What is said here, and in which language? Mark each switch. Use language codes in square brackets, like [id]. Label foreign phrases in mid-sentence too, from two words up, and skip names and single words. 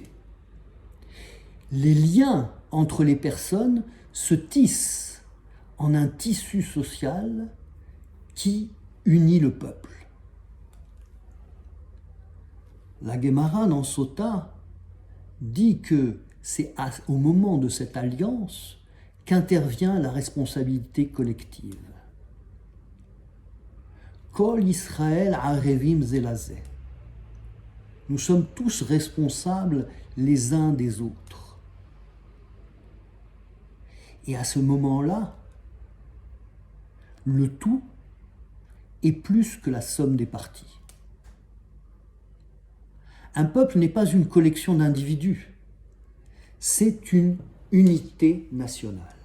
[fr] Les liens entre les personnes se tissent en un tissu social qui unit le peuple. La Gemara dans Sota dit que c'est au moment de cette alliance qu'intervient la responsabilité collective. [he] כל ישראל ערבים זה לזה. [fr] Nous sommes tous responsables les uns des autres. Et à ce moment-là, le tout est plus que la somme des parties. Un peuple n'est pas une collection d'individus, c'est une unité nationale.